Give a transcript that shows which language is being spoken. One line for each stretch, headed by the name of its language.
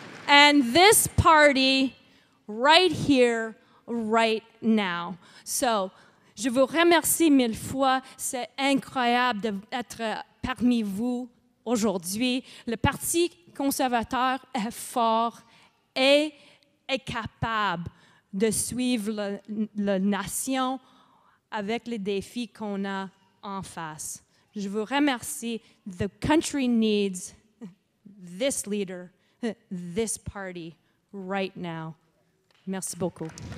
English: And this party right here, right now.
French: So, je vous remercie mille fois. C'est incroyable d'être parmi vous aujourd'hui. Le Parti conservateur est fort et est capable de suivre la nation avec les défis qu'on a en face. Je vous remercie.
English: The country needs this leader, this party right now.
French: Merci beaucoup.